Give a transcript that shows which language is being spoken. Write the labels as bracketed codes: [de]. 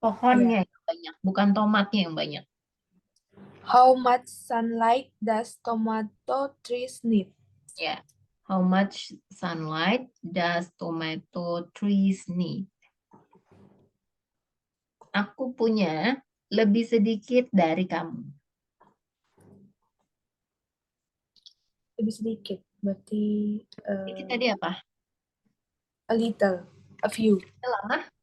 [id] Pohonnya yang banyak, bukan tomatnya yang banyak. [en] How much sunlight does tomato trees need? [id] Ya. [en] How much sunlight does tomato trees need? [id] Aku punya lebih sedikit dari kamu. Lebih sedikit. Berarti Sedikit tadi apa? [en] a little, a few, [id] Lama?